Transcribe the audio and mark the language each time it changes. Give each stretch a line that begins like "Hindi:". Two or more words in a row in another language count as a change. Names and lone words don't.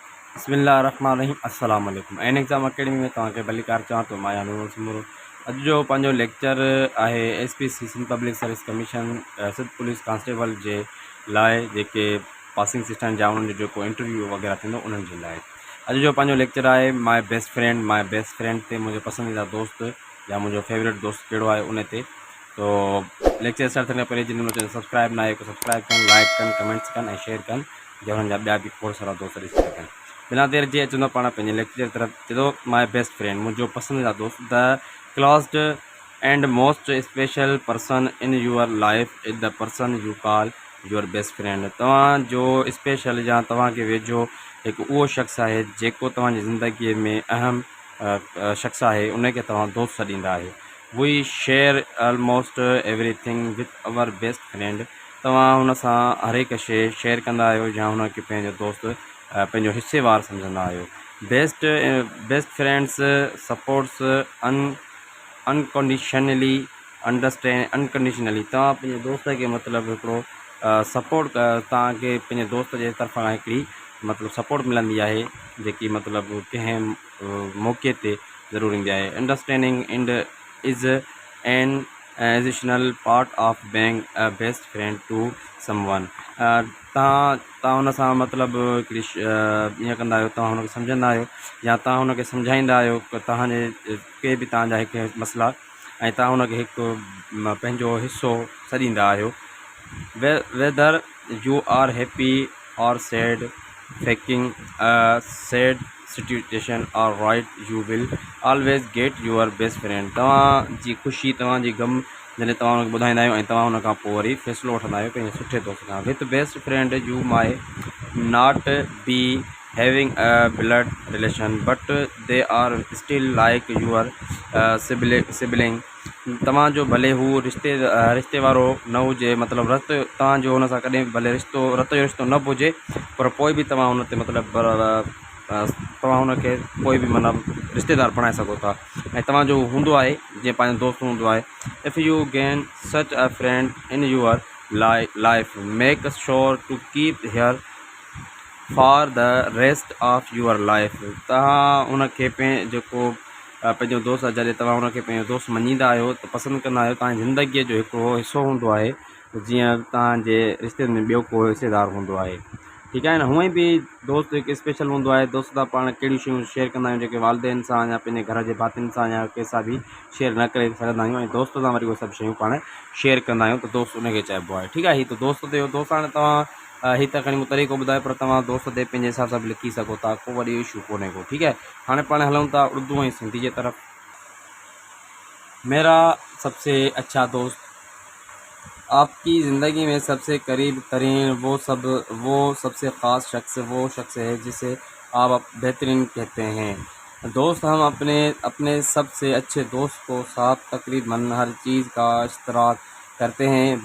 Arabic: بسم الله الرحمن الرحيم السلام عليكم.
Sindhi: एन एग्ज़ाम अकेडमी में तव्हांखे भलीकार चवां थो। मां नूर सिमूर अॼु जो पंहिंजो लेक्चर आहे SPC सिंध पब्लिक सर्विस कमीशन सिंध पुलिस कांस्टेबल जे लाइ जेके
English: passing system
Sindhi: जा उन्हनि जो जेको इंटरव्यू वग़ैरह थींदो उन्हनि जे लाइ अॼु जो पंहिंजो लेक्चर आहे
English: my best friend
Sindhi: ते मुंहिंजो पसंदीदा दोस्त या मुंहिंजो फेवरेट दोस्त कहिड़ो आहे उन ते। तो
English: lecture start
Sindhi: थियण खां पहिरीं जिन मुंहिंजो सब्सक्राइब न आहे सब्सक्राइब कनि, लाइक कनि, कमेंट्स कनि ऐं शेयर कनि जो हुननि जा ॿिया बि खोड़ सारा दोस्त ॾिसी सघनि। बिना देर जे अचंदो पाण पंहिंजे लेक्चर तरफ़।
English: चए my best friend
Sindhi: मुंहिंजो पसंदीदा दोस्त
English: the closed and most special person in your life is the person you call your best friend.
Sindhi: तव्हांजो स्पेशल या तव्हांखे वेझो हिकु उहो शख़्स आहे जेको तव्हांजी ज़िंदगीअ में अहम शख़्स आहे उनखे तव्हां दोस्त सॾींदा आहियो।
English: we share almost everything with our best friend.
Sindhi: तव्हां हुन सां हर हिकु शइ शेयर कंदा आहियो या हुनखे पंहिंजो दोस्त पंहिंजो हिस्सेवार सम्झंदा आहियो।
English: best friends supports unconditionally unconditionally.
Sindhi: तव्हां पंहिंजे दोस्त खे मतिलबु हिकिड़ो सपोर्ट तव्हांखे पंहिंजे दोस्त जे तरफ़ां हिकिड़ी मतिलबु सपोर्ट मिलंदी आहे जेकी मतिलबु कंहिं मौक़े ते ज़रूरु ईंदी आहे।
English: understanding and is an additional part of being a best friend to someone.
Sindhi: तव्हां हुन सां मतिलबु हिकिड़ी ईअं कंदा आहियो, तव्हां हुनखे सम्झंदा आहियो या तव्हां हुनखे सम्झाईंदा आहियो की तव्हांजे के बि तव्हांजा हिकु मसइला ऐं तव्हां हुनखे हिकु पंहिंजो हिसो सॾींदा आहियो।
English: whether you are happy or sad facing sad situation or right you will always get your best friend.
Sindhi: तव्हांजी ख़ुशी तव्हांजी गम जॾहिं तव्हां हुनखे ॿुधाईंदा आहियो ऐं तव्हां हुन खां पोइ वरी फ़ैसिलो वठंदा आहियो पंहिंजे सुठे दोस्त खां।
English: with best friend you may not be having a blood relation but they are still like your sibling.
Sindhi: तव्हांजो भले हू रिश्ते वारो न हुजे, मतिलबु रत तव्हांजो हुन सां कॾहिं भले रत जो रिश्तो न बि हुजे पर पोइ बि तव्हां हुन ते मतिलबु तव्हां हुनखे कोई बि मतिलबु रिश्तेदार बणाए सघो था ऐं तव्हांजो हूंदो आहे जीअं पंहिंजो दोस्त हूंदो आहे।
English: if you gain such a friend in your life make sure to keep her for the rest of your life.
Sindhi: तव्हां हुनखे जेको पंहिंजो दोस्त आहे जॾहिं तव्हां हुनखे पंहिंजो दोस्त मञींदा आहियो त पसंदि कंदा आहियो, तव्हांजी ज़िंदगीअ जो हिकिड़ो हिसो हूंदो आहे जीअं तव्हांजे रिश्ते में ॿियो को हिसेदार हूंदो आहे। ठीकु आहे न। हूअं ई बि दोस्त हिकु स्पेशल हूंदो आहे। दोस्त सां पाण कहिड़ियूं शयूं शेयर कंदा आहियूं जेके वालदेन सां या पंहिंजे घर जे भातियुनि सां या कंहिंसां बि शेयर न करे सघंदा आहियूं ऐं दोस्त सां वरी उहे सभु शयूं पाण शेयर कंदा आहियूं त दोस्त उनखे चइबो आहे। ठीकु आहे। हीअ त दोस्त ते दोस्त हाणे तव्हां हीअ त खणी मूं तरीक़ो ॿुधायो पर तव्हां दोस्त ते पंहिंजे हिसाब सां बि लिखी सघो था, को वॾी इशू कोन्हे को। ठीकु आहे। हाणे पाण हलूं था उर्दू ऐं सिंधी जे तरफ़।
Urdu: میرا سب سے اچھا دوست آپ کی زندگی میں سب سے قریب ترین وہ سب سے خاص شخص وہ شخص ہے جسے آپ بہترین کہتے ہیں. دوست ہم اپنے سب سے اچھے دوست کو ساتھ تقریباً ہر چیز کا اشتراک کرتے ہیں.